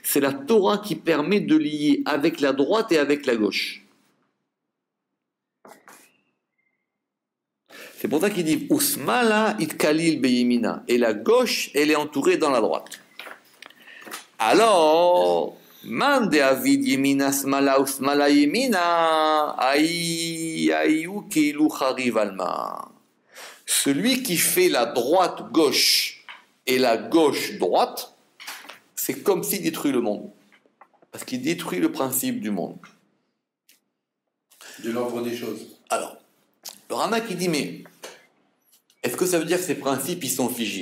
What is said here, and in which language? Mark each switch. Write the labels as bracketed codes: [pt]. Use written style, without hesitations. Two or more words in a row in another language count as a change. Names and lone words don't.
[fr] C'est la Torah qui permet de lier avec la droite et avec la gauche. C'est pour ça qu'il dit [arc] ושמאלא אתכליל בימינא. [fr] Et la gauche, elle est entourée dans la droite. [arc] Alors, מאן דעביד ימינא שמאלא ושמאלא ימינא איהו כאילו חריב עלמא. [fr] Celui qui fait la droite gauche et la gauche droite, c'est comme s'il détruit le monde. Parce qu'il détruit le principe du monde. De l'ordre des choses. Alors, le Ramak il dit, mais est-ce que ça veut dire que ces principes ils sont figés?